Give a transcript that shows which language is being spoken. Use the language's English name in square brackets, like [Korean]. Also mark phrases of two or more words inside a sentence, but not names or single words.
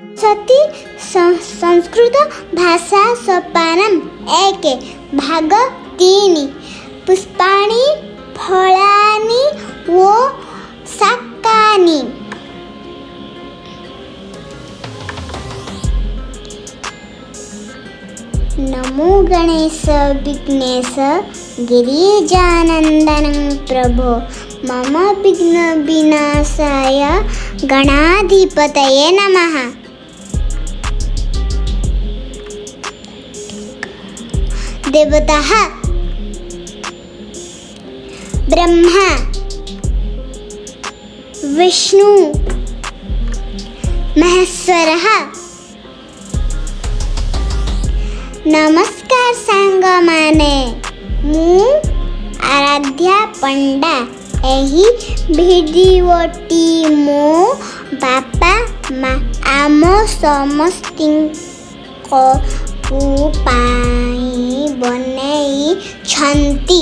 [Sanskrit] ସରସ୍ୱତୀ ସଂସ୍କୃତ ଭାଷା ସୋପାନମ୍ 1 ଭାଗ 3 ପୁଷ୍ପାଣି ଫଳାନି ଓ ଶାକାନି। नमो गणेश विघ्नेश गिरिजानन्दनं प्रभो मम विघ्न विनाशाय गणाधिपतये नमः। देवताः ब्रह्मा विष्णु महेश्वरः। [Odia] ନମସ୍କାର ସାଙ୍ଗ ମାନେ ମୁଁ ଆରାଧ୍ୟା ପଣ୍ଡା। ଏହି ଭିଡିଓଟି ମୋ ବାପା ଆମ ସମସ୍ତଙ୍କ ପାଇଁ ବନେଇ ଛନ୍ତି।